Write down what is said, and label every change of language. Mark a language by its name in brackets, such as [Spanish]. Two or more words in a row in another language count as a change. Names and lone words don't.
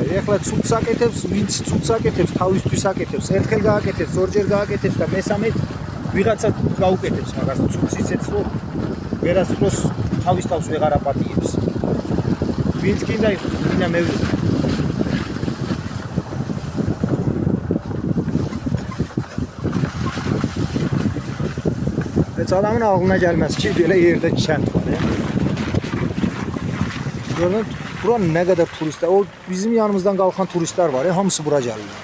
[Georgian] ეხლა ცუდს აკეთებს, ვინც ცუდს აკეთებს, თავისთვის აკეთებს. ერთხელ გააკეთებს, ორჯერ გააკეთებს და მესამე ვიღაცა გაუკეთებს მაგას ცუდს ისეც რომ ვერასდროს თავის თავს ვეღარ აპატიებს. ვინც კიდე იქნა მე [Azerbaijani] Heç adamın ağlına gəlməz ki, belə yerdə kənd var. Görün, bura nə qədər turistlər, o bizim yanımızdan qalxan turistlər var, hamısı bura gəlirlər.